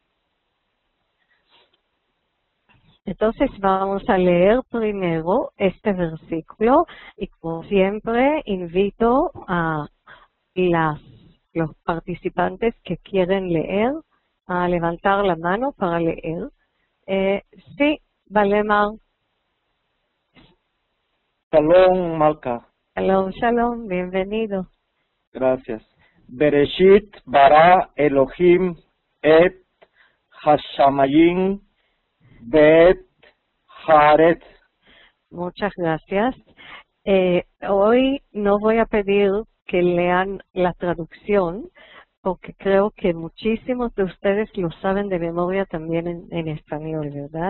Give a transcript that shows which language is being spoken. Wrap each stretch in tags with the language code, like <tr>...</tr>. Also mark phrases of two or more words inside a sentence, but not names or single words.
<es>Entonces vamos a leer primero este versículo y como siempre invito a los participantes que quieren leer a levantar la mano para leer. Sí, Valemar. Shalom, Malka.</es> <he>שלום, שלום,</he> <es>bienvenido. Gracias.</es> <he>בראשית ברא אלוהים את השמים, בית, הארץ.</he> <es>Muchas gracias. Hoy no voy a pedir que lean la traducción, porque creo que muchísimos de ustedes lo saben de memoria también en español, ¿verdad?</es>